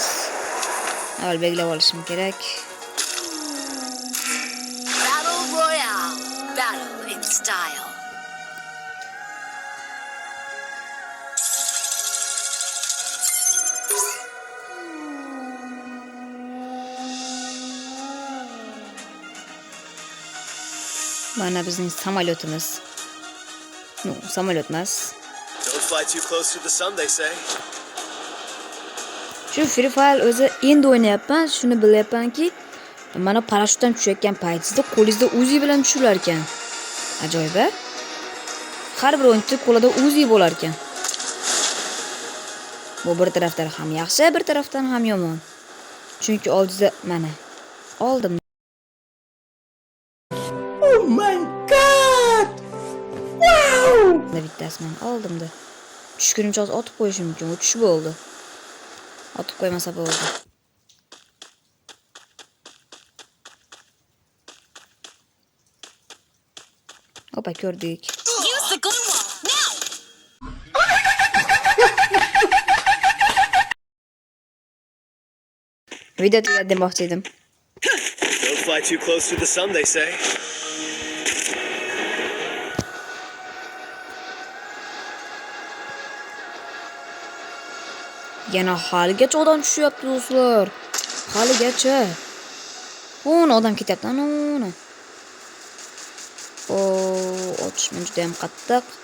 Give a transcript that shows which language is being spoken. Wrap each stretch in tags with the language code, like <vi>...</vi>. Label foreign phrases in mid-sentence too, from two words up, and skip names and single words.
<uz>Avval belgilab olishim kerak.</uz> <en>Battle Royale. Battle in style.</en> <uz>Mana bizning samolyotimiz. Samolyot emas.</uz> <en>Don't fly too close to the sun, they say.</en> <uz>Shu Free Fire o'zi endi o'ynayapman, shuni bilyapmanki, mana parashyutdan tushayotgan paytingizda qo'lingizda Uzi bilan tushirar ekan. Ajoyib. Har bir o'yinchi qo'lida Uzi bo'lar ekan. Bu bir tarafdan ham yaxshi, bir tarafdan ham yomon. Chunki oldingizda mana oldim.</uz> <en>Oh my god! Wow!</en> <uz>Bittasini oldimda. Tushgunimcha otib qo'yishim mumkin. U tushib bo'ldi. Otib qo'ymasa bo'ldi. Opa, ko'rdik.</uz> <en>Use the glue wall now.</en> <uz>Video tugadi demoqchi edim.</uz> <en>Don't fly too close to the sun, they say.</en> <uz>Yana haligacha odam tushyapti do'stlar. Haligacha. O'n odam ketyapti ana. Otishma juda ham qattiq.</uz>